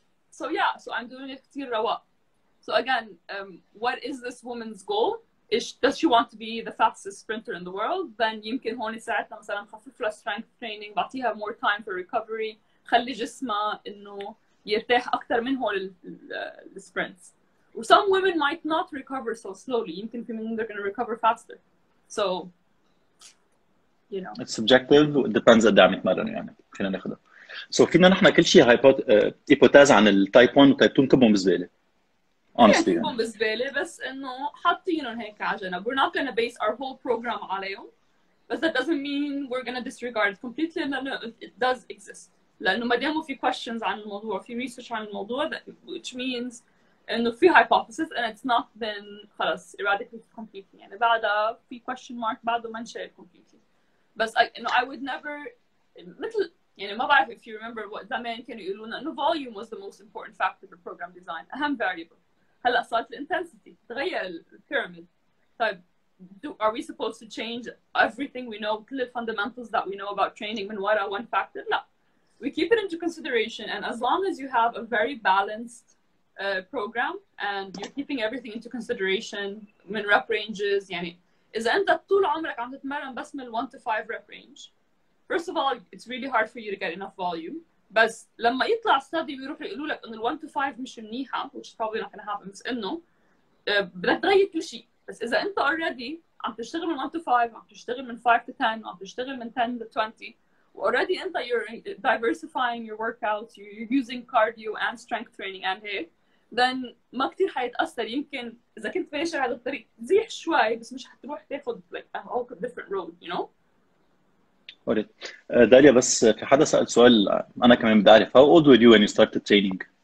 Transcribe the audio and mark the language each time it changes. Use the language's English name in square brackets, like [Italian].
[English] So yeah, so I'm doing it [Arabic] كتير رواق. [English] So again, what is this woman's goal? Does she want to be the fastest sprinter in the world? [Arabic] Then يمكن هون ساعتنا مثلا نخفف لها [English] strength training, [Arabic] بعطيها [English] more time for recovery, [Arabic] خلي جسمها إنه يرتاح أكتر من هول الsprints. [English] Some women might not recover so slowly. [Arabic] يمكن في منهم [English] they're going to recover faster. So, it's subjective. It depends [Arabic] قد ايه عم يتمرن يعني. فينا ناخذها. [English] So [Arabic] فينا نحن كل شيء hypothese عن التايب 1 وتايب 2 نكبهم بزبالة. [English] Honestly. [Arabic] نكبهم بزبالة بس إنه حاطينهم هيك على جنب. [English] We're not going to base our whole program [Arabic] عليهم. [English] But that doesn't mean we're going to disregard it completely. [Arabic] لأنه [English] it does exist. [Arabic] لأنه ما داموا في questions عن الموضوع, في research عن الموضوع, [English] which means [Arabic] إنه في hypothesis [English] and it's not been [Arabic] خلاص [English] eradicated completely. [Arabic] يعني بعدها في [English] question mark [Arabic] بعده ما انشال [English] completely. [Arabic] بس [English] I would never [Arabic] مثل يعني ما بعرف [English] if you remember what [Arabic] زمان كانوا يقولون إنه [English] volume was the most important factor for program design. [Arabic] أهم [English] variable. [Arabic] هلا صارت الintensity تغير البيراميد. طيب [English] are we supposed to change everything we know, [Arabic] كل [English] fundamentals that we know about training [Arabic] من ورا [English] one factor? [Arabic] لا. [English] We keep it into consideration, and as long as you have a very balanced program and you're keeping everything into consideration [Arabic] من [English] rep ranges. [Arabic] يعني إذا أنت طول عمرك عم تتمرن بس من [English] 1 to 5 rep range, first of all it's really hard for you to get enough volume. [Arabic] بس لما يطلع study بيروحوا يقولوا لك إنه 1 to 5 مش منيحة, [English] which is probably not gonna happen, [Arabic] بس إنه بدك تغير كل شيء. بس إذا أنت already عم تشتغل من 1 to 5, عم تشتغل من 5 to 10, عم تشتغل من 10 to 20, already أنت [English] you're diversifying your workouts, you're using cardio and strength training and [Arabic] هيك, then ما كتير حيتأثر. يمكن إذا كنت ماشي على الطريق تزيح شوي بس مش حتروح تاخد [English] like a whole different road, you know. alright. [Arabic] داليا بس في حدا سأل سؤال أنا كمان بدي أعرف. [English] How old were you when you started training?